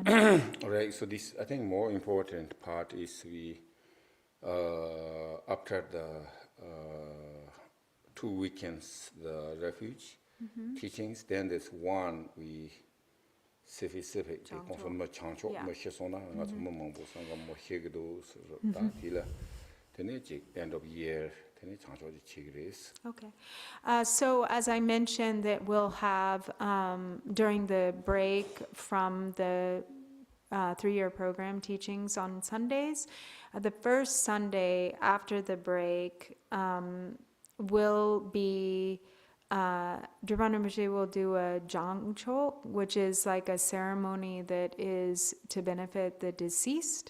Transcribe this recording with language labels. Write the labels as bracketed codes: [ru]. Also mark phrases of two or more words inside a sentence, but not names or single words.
[en] All right, so this, I think, more important part is we, after the 2 weekends, the refuge teachings, then there's one we specific confirm chancho mo shesona nga mo mongbo sanga mo hegedo da dila then end of year then chancho ji chigres. Okay. So as I mentioned, that we'll have during the break from the 3-year program teachings on Sundays, the first Sunday after the break will be Drupon Rinpoche will do a jangcho, which is like a ceremony that is to benefit the deceased.